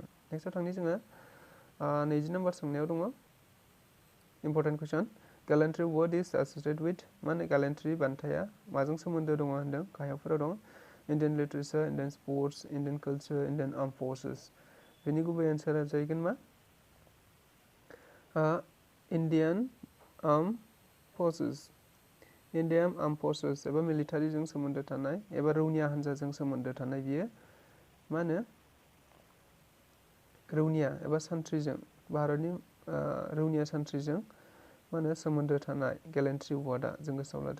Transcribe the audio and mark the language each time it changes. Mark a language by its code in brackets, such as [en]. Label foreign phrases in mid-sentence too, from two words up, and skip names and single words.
[brx] नेक्स्टआव थांनि जोङो 20 नम्बर सोंनायाव दङ [en] important question gallantry award is associated with [brx] माने गैलेन्ट्रि बान्थाया माजों सोमोन्दो दङ होनदों गाहायावफोराव दङ [en] Indian literature Indian sports Indian culture Indian armed forces [brx] बेनि गुबै एन्सारा जाहैगोन मा [en] Indian armed forces [brx] एबा मिलिटारिजों सोमोन्दो थानाय एबा रौनिया हान्जाजों सोमोन्दो थानाय बियो मा होनो रौनिया एबा सान्थ्रिजों भारतनि रौनिया सान्थ्रिजों मा होनो सोमोन्दो थानाय गैलेन्ट्रि वार्डआ जों गोसोआव लादो।